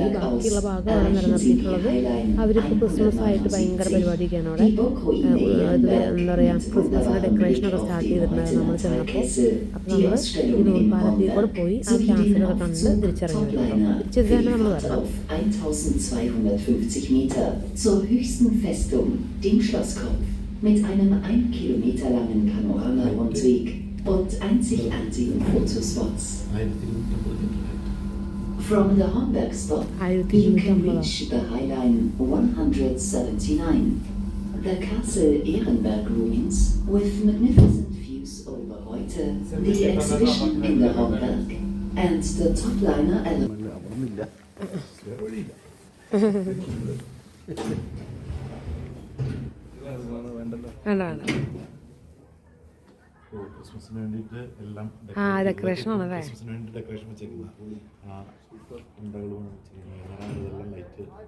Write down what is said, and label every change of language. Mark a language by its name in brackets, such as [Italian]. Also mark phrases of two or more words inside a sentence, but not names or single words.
[Malayalam] ബാക്കിയുള്ള ഭാഗം അവിടെ നിലനിർത്തിയിട്ടുള്ളത് അവരിപ്പോൾ ക്രിസ്മസ് ആയിട്ട് ഭയങ്കര പരിപാടിയൊക്കെയാണ് അവിടെ. ഇത് എന്താ പറയുക, ക്രിസ്മസിൻ്റെ ഡെക്കറേഷനൊക്കെ സ്റ്റാർട്ട് ചെയ്തിട്ടുണ്ടായിരുന്നു നമ്മൾ ചെന്നപ്പോൾ. അപ്പോൾ നമ്മൾ ഈ നൂൽപ്പാലത്തിൽ കൂടെ പോയി ആ ക്യാസലൊക്കെ കണ്ട് തിരിച്ചിറങ്ങി വരുന്നുണ്ടോ. തിരിച്ചത് തന്നെ നമ്മൾ വരണം. [German] 1250 Meter zur höchsten Festung, dem Schlosskopf, mit einem 1 Kilometer langen Panorama-Rundweg und einzigartigen Fotospots. [English] From the Homberg stop, you can reach the Highline 179, the Castle Ehrenberg ruins with magnificent views over Reutte, the exhibition in the Homberg, and the topliner element. [Malayalam] വേണ്ട ക്രിസ്മസിന് വേണ്ടിയിട്ട് എല്ലാം ഡെക്കറേഷൻ ആണല്ലേ. ക്രിസ്മസിന് വേണ്ടി ഡെക്കറേഷൻ വെച്ചേക്കുന്ന ഉണ്ടകളും വെച്ചിരിക്കുന്നത് ലൈറ്റ്.